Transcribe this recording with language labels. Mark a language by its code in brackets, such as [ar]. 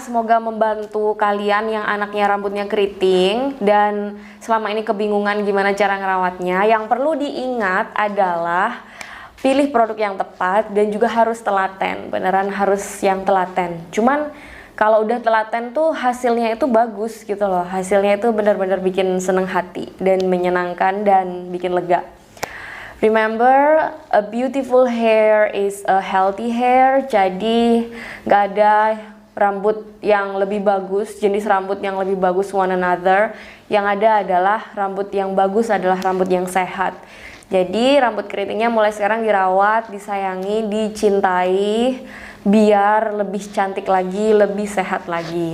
[id] Semoga membantu kalian yang anaknya rambutnya keriting dan selama ini kebingungan gimana cara ngerawatnya. Yang perlu diingat adalah pilih produk yang tepat dan juga harus telaten. Beneran harus yang telaten. Cuman kalau udah telaten tuh hasilnya itu bagus gitu loh. Hasilnya itu benar-benar bikin seneng hati dan menyenangkan dan bikin lega. [en] Remember, a beautiful hair is a healthy hair. [id] Jadi gak ada rambut yang lebih bagus, jenis rambut yang lebih bagus [en] one another. [id] Yang ada adalah rambut yang bagus adalah rambut yang sehat. Jadi rambut keritingnya mulai sekarang dirawat, disayangi, dicintai, biar lebih cantik lagi, lebih sehat lagi.